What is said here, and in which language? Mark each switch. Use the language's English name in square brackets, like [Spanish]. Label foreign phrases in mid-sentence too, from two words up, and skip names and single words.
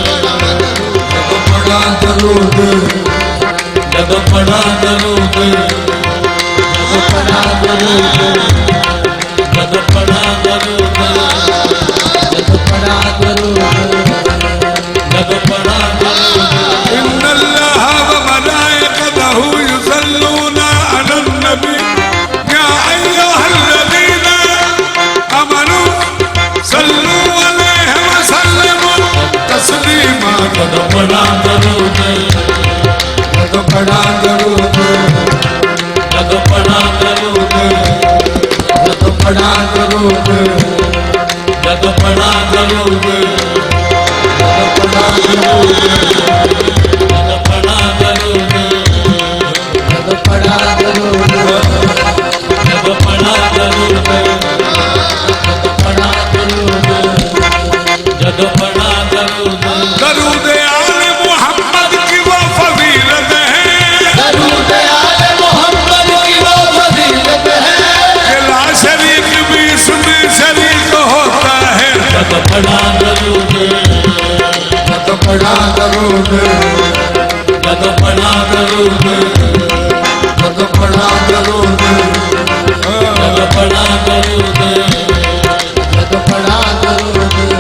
[Punjabi] جد پڑھا درود جد پڑھا درود جد پڑھا درود جد پڑھا درود جد پڑھا درود جد پڑھا درود [Arabic] إن الله وملائكته يصلون على النبي يا أيها الذين آمنوا صلوا عليه وسلموا تسليما [Punjabi] جد پڑھا درود جد پڑھا درود جد پڑھا درود جد پڑھا درود جد پڑھا درود جد پڑھا درود جد پڑھا درود جد پڑھا درود جد پڑھا درود پڑھا درود جد پڑھا درود [Urdu] درود آل محمد کی وہ فضیلت ہے درود آل محمد کی وہ فضیلت ہے کہ لا شریک بھی اس میں شریک ہوتا ہے [Punjabi] جد پڑھا درود جد پڑھا درود جد پڑھا درود جد پڑھا درود جد پڑھا درود جد پڑھا درود